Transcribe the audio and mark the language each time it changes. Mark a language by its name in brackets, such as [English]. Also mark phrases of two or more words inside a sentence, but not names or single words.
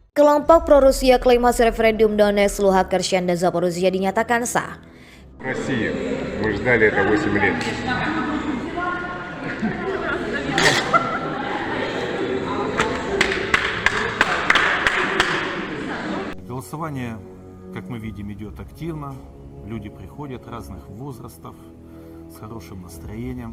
[Indonesian] Kelompok pro-Rusia klaim hasil referendum Donetsk, Luhansk, Kherson, dan Zaporizhzhia dinyatakan sah. [Russian] Россию. Мы ждали это 8 лет. Голосование, как мы видим, идет активно. Люди приходят разных возрастов с хорошим настроением.